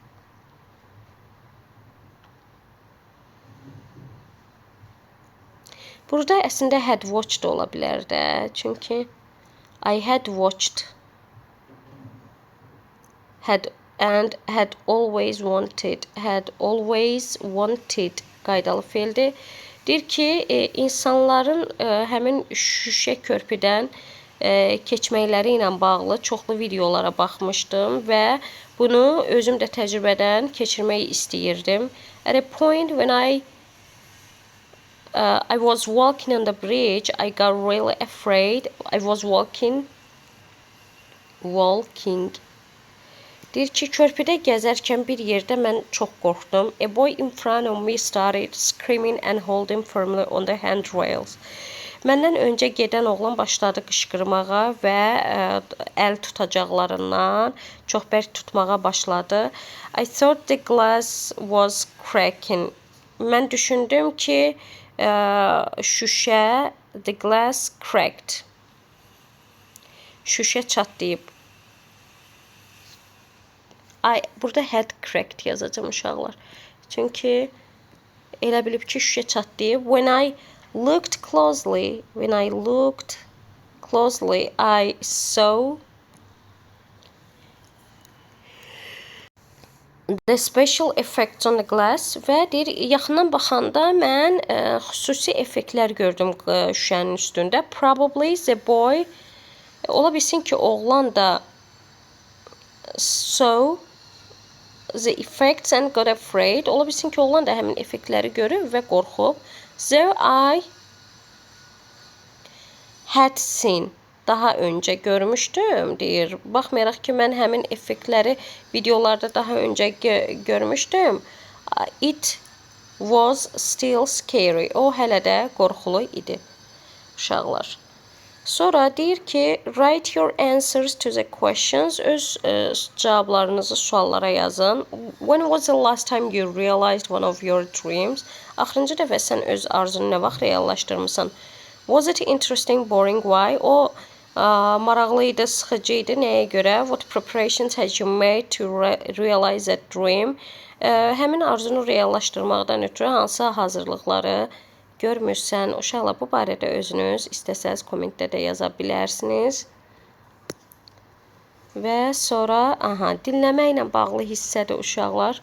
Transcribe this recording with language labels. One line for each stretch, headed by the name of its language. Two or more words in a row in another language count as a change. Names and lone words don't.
Azerbaijani: Burada əslində
English: had watched
Azerbaijani: ola bilər də.
English: Çünki I had watched had always wanted
Azerbaijani: qaydalı feildir. Deyir ki, insanların həmin şüşə körpüdən keçməkləri ilə bağlı çoxlu videolara baxmışdım və bunu özüm də təcrübədən keçirmək istəyirdim.
English: At a point when I was walking on the bridge, I got really afraid. I was walking.
Azerbaijani: Deyir ki, körpüdə gəzərkən bir yerdə mən çox qorxdum.
English: A boy in front of me started screaming and holding firmly on the handrails.
Azerbaijani: Məndən öncə gedən oğlan başladı qışqırmağa və əl tutacaqlarından çox bərk tutmağa başladı.
English: I thought the glass was cracking.
Azerbaijani: Mən düşündüm ki, şüşə,
English: the glass cracked.
Azerbaijani: Şüşə çatlayıb. Burada
English: had cracked
Azerbaijani: yazacağım uşaqlar. Çünki elə bilib ki, şüşə çatlayıb.
English: When I looked closely, I saw the special effects on the glass
Azerbaijani: və deyir, yaxından baxanda mən xüsusi effektlər gördüm şüşənin üstündə.
English: Probably the boy,
Azerbaijani: ola bilsin ki, oğlan da
English: saw the effects and got afraid.
Azerbaijani: Ola bilsin ki, oğlan da həmin effektləri görüb və qorxub.
English: Though I had seen,
Azerbaijani: daha öncə görmüşdüm, deyir. Baxmayaraq ki, mən həmin effektləri videolarda daha öncə görmüşdüm.
English: It was still scary.
Azerbaijani: O hələ də qorxulu idi. Uşaqlar. Sonra deyir ki,
English: write your answers to the questions.
Azerbaijani: Öz cavablarınızı suallara yazın.
English: When was the last time you realized one of your dreams?
Azerbaijani: Axırıncı dəfə sən öz arzunu nə vaxt reallaşdırmısan?
English: Was it interesting, boring, why?
Azerbaijani: O maraqlı idi, sıxıcı idi. Nəyə görə?
English: What preparations had you made to realize that dream?
Azerbaijani: Həmin arzunu reallaşdırmaqdan ötürü hansı hazırlıqları görmürsən? Uşaqlar, bu barədə özünüz istəsəz kommentdə də yaza bilərsiniz. Və sonra, dinləmə ilə bağlı hissədir uşaqlar.